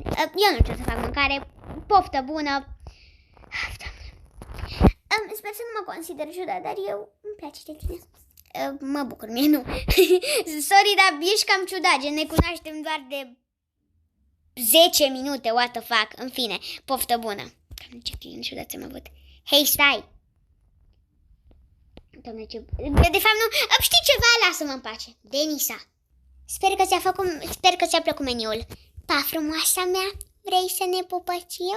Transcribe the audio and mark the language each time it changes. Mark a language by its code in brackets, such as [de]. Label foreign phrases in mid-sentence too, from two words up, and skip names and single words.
[ro] Eu nu știu să fac mâncare, poftă bună. Sper să nu mă consider ciudat, dar eu îmi place de tine. Mă bucur, mie nu. Sorry, dar ești cam ciudat, gen ne cunoaștem doar de 10 minute, [en] what the fuck. [ro] În fine, poftă bună. Doamne, ce client ciudat ți-am avut. Hei, stai! Doamne, ce... De fapt, nu... Știi ceva? Lasă-mă în pace. Denisa. Sper că ți-a plăcut meniul. Pa, frumoasa mea, vrei să ne pupățim?